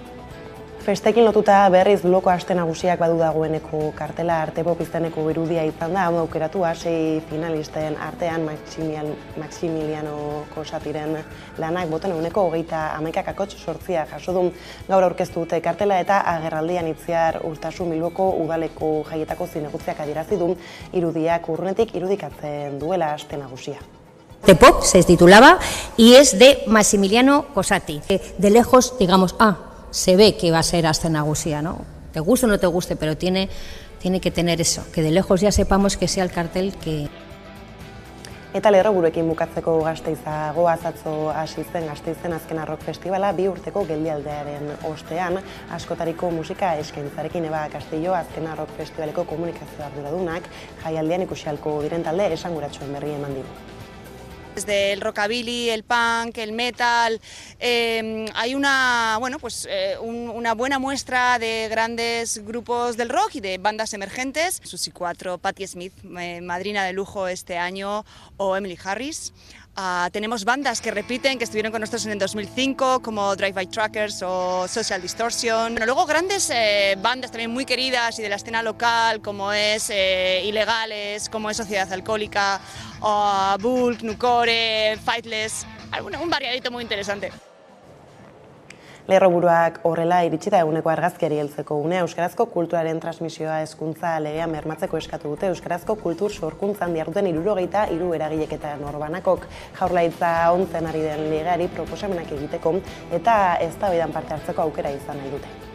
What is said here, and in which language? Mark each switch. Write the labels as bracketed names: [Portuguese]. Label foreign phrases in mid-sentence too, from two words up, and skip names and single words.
[Basque] Festekin lotuta berriz Loko aste nagusiak badu dagoeneko kartela Artepop izeneko irudia izan da, hau aukeratua 6 finalisten artean Maximiliano Kosatiren lanak boten eguneko 31,8 jaso du. Gaur aurkeztu dute kartela eta agerraldian Itziar Urtasun Bilboko udaleko jaietako zinegutziak adierazi du irudiak urrunetik irudikatzen duela aste nagusia. [Spanish] Artepop se titulaba y es de Maximiliano Cosati. De lejos, digamos, se ve que va a ser aste nagusia, ¿no? Te guste o no te guste, pero tiene que tener eso, que de lejos ya sepamos que sea el cartel que... [Basque] Eta lerroburuekin bukatzeko Gasteiza goaz atzo hasi zen Gasteizen azkena rock festivala 2 urteko geldialdiaren ostean, askotariko musika eskaintzarekin Eba Castillo azkena rock festivaleko komunikazio arduradunak jaialdian ikusi ahalko diren talde esanguratsuen berri eman digu. [Spanish] Desde el rockabilly, el punk, el metal, hay una buena muestra de grandes grupos del rock y de bandas emergentes. Susi 4, Patti Smith, madrina de lujo este año, o Emily Harris. Tenemos bandas que repiten, que estuvieron con nosotros en el 2005, como Drive-By Truckers o Social Distortion. Luego grandes bandas también muy queridas y de la escena local, como es Ilegales, como es Sociedad Alcohólica, o Bulk, Nucore, Fightless, un variadito muy interesante. [Basque] Lerroburuak horrela iritsi da eguneko argazkiari heltzeko unea euskarazko kulturaren transmisioa hezkuntza legea bermatzeko eskatu dute euskarazko kultur sorkuntzan diharduten 73 eragilek eta norbanakok Jaurlaritza ontzen ari den legeari proposamenak egiteko eta eztabaidan parte hartzeko aukera izan nahi dute.